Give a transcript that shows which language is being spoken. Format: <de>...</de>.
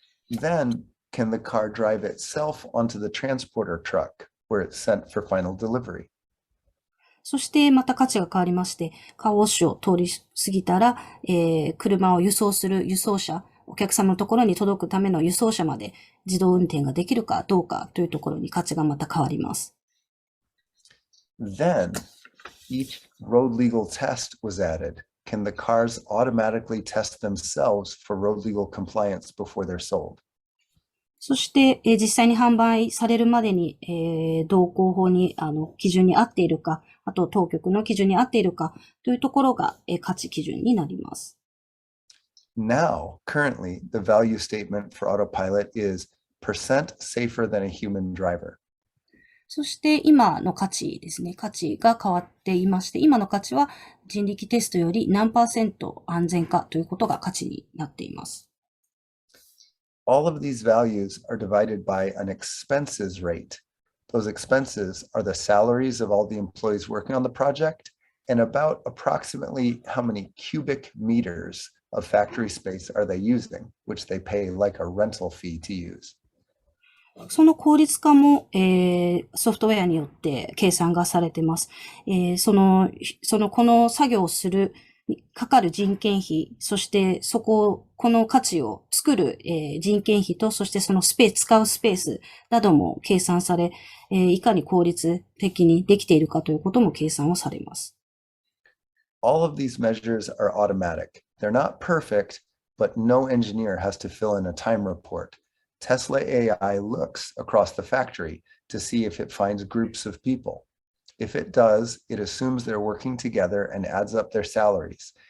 <en>Then, can the car drive itself onto the transporter truck where it's sent for final delivery?</en> <ja>そしてまた価値が変わりまして、カーウォッシュを通り過ぎたら、車を輸送する輸送車、お客様のところに届くための輸送車まで自動運転ができるかどうかというところに価値がまた変わります。</ja> <en>Then, each road legal test was added. Can the cars automatically test themselves for road legal compliance before they're sold?</en> <ja>そして、実際に販売されるまでに、道交法に、基準に合っているか、あと当局の基準に合っているかというところが、価値基準になります。</ja> <en>Now, currently, the value statement for autopilot is percent safer than a human driver.</en> <ja>そして今の価値ですね。価値が変わっていまして、今の価値は人力テストより何%安全かということが価値になっています。</ja> <en>All of these values are divided by an expenses rate. Those expenses are the salaries of all the employees working on the project and about approximately how many cubic meters of factory space are they using, which they pay like a rental fee to use.</en> <ja>その効率化も、ソフトウェアによって計算がされています。この作業をするかかる人件費、そしてこの価値を作る、人件費と、そしてその使うスペースなども計算され、いかに効率的にできているかということも計算をされます。</ja> <en>All of these measures are automatic. They're not perfect, but no engineer has to fill in a time report. Tesla AI looks across the factory to see if it finds groups of people. If it does, it assumes they're working together and adds up their salaries.</en>